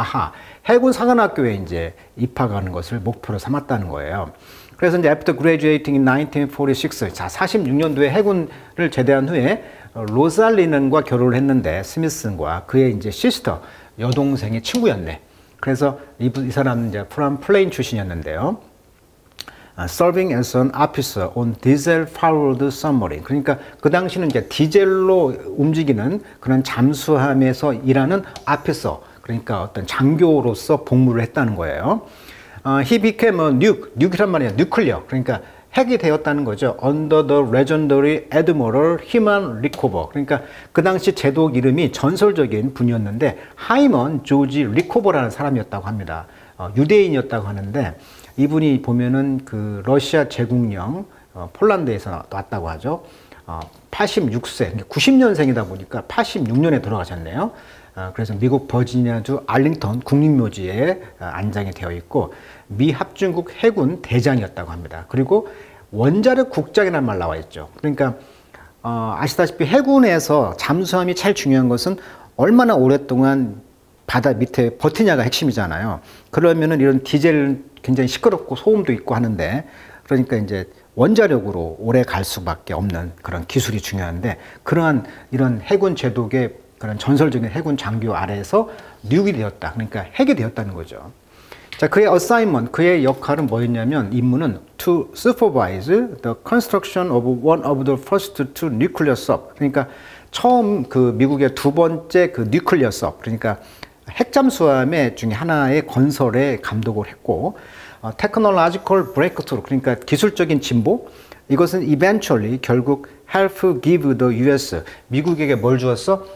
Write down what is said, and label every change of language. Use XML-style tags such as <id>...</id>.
<ko>아하, 해군 사관학교에 이제 입학하는 것을 목표로 삼았다는 거예요. 그래서 이제</ko> <en>after graduating in 1946,</en> <ko>자, 46년도에 해군을 제대한 후에 로살리는과 결혼을 했는데 스미슨과 그의 이제 시스터 여동생의 친구였네. 그래서 이 사람은 이제 from 플레인 출신이었는데요.</ko> <en>Serving as an officer on diesel-powered submarine.</en> <ko>그러니까 그 당시는 이제 디젤로 움직이는 그런 잠수함에서 일하는 officer, 그러니까 어떤 장교로서 복무를 했다는 거예요.</ko> <en>He became a nuke</en> <ko>이란 말이에요. 뉴클리어. 그러니까 핵이 되었다는 거죠.</ko> <en>Under the legendary Admiral Hyman Rickover.</en> <ko>그러니까 그 당시 제독 이름이 전설적인 분이었는데 하이먼 조지 리코버라는 사람이었다고 합니다. 유대인이었다고 하는데 이분이 보면은 그 러시아 제국령 폴란드에서 왔다고 하죠. 86세, 90년생이다 보니까 86년에 돌아가셨네요. 그래서 미국 버지니아주 알링턴 국립묘지에 안장이 되어 있고 미 합중국 해군 대장이었다고 합니다. 그리고 원자력 국장이라는 말 나와 있죠. 그러니까 아시다시피 해군에서 잠수함이 제일 중요한 것은 얼마나 오랫동안 바다 밑에 버티냐가 핵심이잖아요. 그러면은 이런 디젤 굉장히 시끄럽고 소음도 있고 하는데 그러니까 이제 원자력으로 오래 갈 수밖에 없는 그런 기술이 중요한데 그러한 이런 해군 제독의 그런 전설적인 해군 장교 아래에서 뉴이 되었다. 그러니까 핵이 되었다는 거죠. 자, 그의 assignment, 그의 역할은 뭐였냐면 임무는</ko> <en>to supervise the construction of one of the first two nuclear sub.</en> <ko>그러니까 처음 그 미국의 두 번째 그</ko> <en>nuclear sub,</en> <ko>그러니까 핵잠수함의 중에 하나의 건설에 감독을 했고</ko> <en>technological breakthrough,</en> <ko>그러니까 기술적인 진보, 이것은 eventually 결국</ko> <en>help give the US,</en> <ko>미국에게 뭘 주었어?</ko>